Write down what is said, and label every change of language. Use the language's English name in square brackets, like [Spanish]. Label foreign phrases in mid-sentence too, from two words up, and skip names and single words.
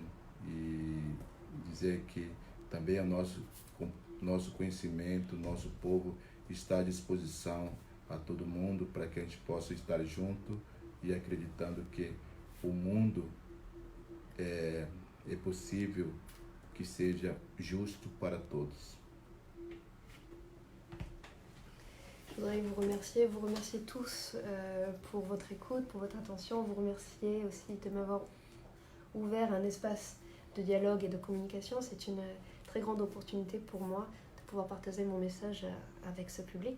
[Portuguese] E dizer que também o nosso conhecimento, nosso povo está à disposição a todo mundo para que a gente possa estar junto e acreditando que o mundo é possível que seja justo para todos. [French] Je voudrais vous remercier tous pour votre écoute, pour votre attention, vous remercier aussi de m'avoir ouvert un espace de dialogue et de communication. C'est une très grande opportunité pour moi de pouvoir partager mon message avec ce public.